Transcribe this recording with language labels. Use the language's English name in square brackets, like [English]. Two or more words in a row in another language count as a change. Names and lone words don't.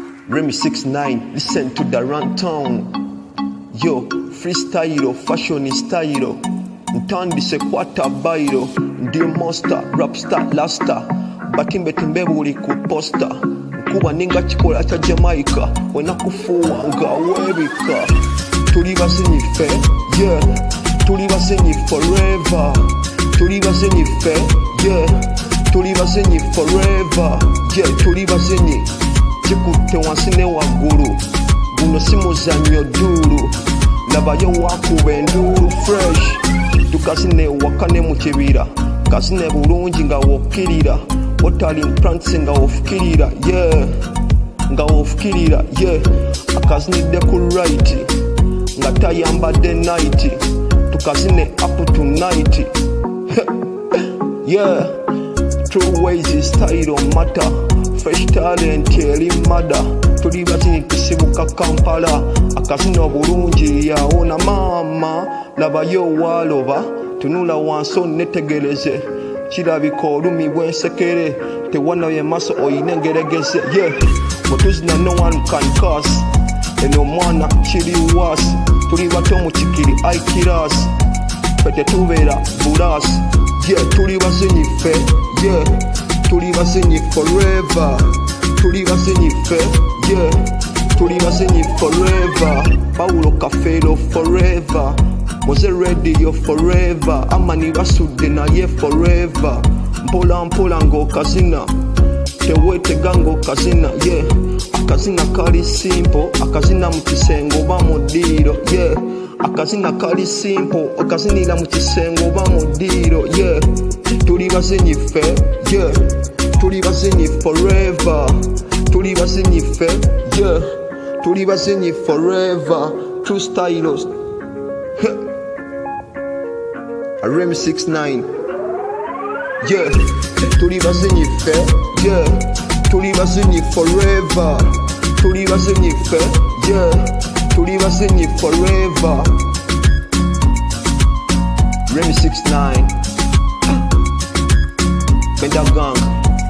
[English] Remy 69, listen to the rundown. Yo, freestyle, fashion style. [Ganda] Ntandise kwata bairo, ndi [English] monster, rapstar, [Ganda] lasta. Batimbe timbe buli ku poster. Nkuba ninga chikola cha Jamaica, wena kufuwa nga webika. Tuli basenyi fe, yeah. Tuli basenyi forever. Tuli basenyi fe, yeah. Tuli basenyi forever, yeah. Tuli basenyi chikutte wansine waggulu. Guno si muzannyo duru. Labayo wakuba enduru fresh. Tukazine wakane mu kibira. Kazine bulungi nga wokkirira. Otali implants nga wofukirira, yeah. Nga wofukirira, yeah. Akazinidde ku right. Nga tayambadde night. Tukazine [English] up tonight. [Ganda] Yeah. [English] True ways is style matter. Fresh talent [Ganda] eri mada. Tuli bazini tusibuka Kampala. Akazino bulungi yaona mama. Labayo waloba. Tunula wanso netegereze. Kirabika olumi bwensekere. Tewanaye maso oyine ngeregeze, yeah. [English] Mutuzina no one can curse. [Ganda] Eno mwana kiri was. Tuli bato mu kikiri aikiras. Fete tubeera buras. Yeah, tuli basenyi fe, yeah. Tuli basenyi forever. Tuli basenyi fe, yeah. Tuli basenyi forever. Paulo Kafero forever. Moze radio forever. Amani basudde naye forever. Mpola mpola ng'okazina. Tewetega ng'okazina, yeah. Akazina kali simple. Akazina mu kisengo oba mu ddiiro, yeah. Akazina kali simple. Okazinira mu kisengo oba mu ddiiro, yeah. Tuli basenyi fe, yeah. Tuli basenyi forever. Tuli basenyi fe, yeah. Tuli basenyi forever. [English] True styles. Remy 69, yeah. [Ganda] Tuli basenyi fe, yeah. Tuli basenyi forever. Tuli basenyi fe, yeah. Tuli basenyi forever. Remy 69, Benda Gang.